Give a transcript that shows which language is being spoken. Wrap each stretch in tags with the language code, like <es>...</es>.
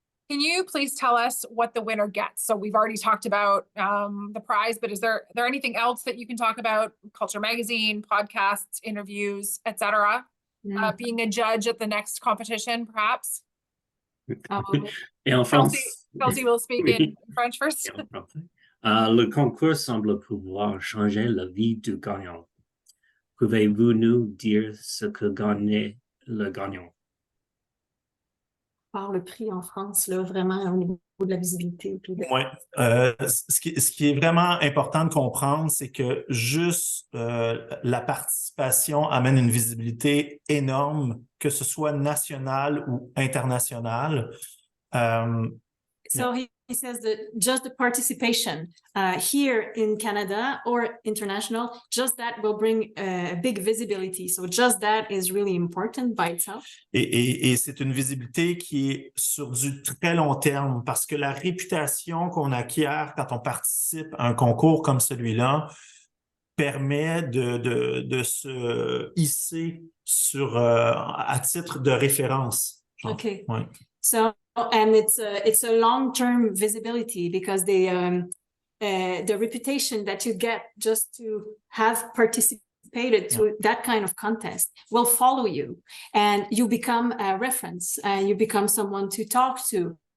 <en>Can you please tell us what the winner gets? So we've already talked about the prize, but is there anything else that you can talk about? Culture Magazine, podcasts, interviews, etc. Being a judge at the next competition, perhaps?</en> <fr>Et en France.</fr> <en>Kelsie will speak in French first.</en> <fr>Le concours semble pouvoir changer la vie du gagnant. Pouvez-vous nous dire ce que gagne le gagnant? Par le prix en France, là, vraiment au niveau de la visibilité. Oui. Ce qui est vraiment important de comprendre, c'est que juste la participation amène une visibilité énorme, que ce soit nationale ou internationale.</fr> <en>So he says that just the participation here in Canada or international, just that will bring a big visibility. So just that is really important by itself.</en> <fr>Et c'est une visibilité qui est sur du très long terme parce que la réputation qu'on acquiert quand on participe à un concours comme celui-là permet de se hisser à titre de référence.</fr> <en>Okay.</en> <fr>Ouais.</fr> <en>So, and it's a long-term visibility because they the reputation that you get just to have participated to that kind of contest will follow you, and you become a reference, and you become someone to talk to.</en>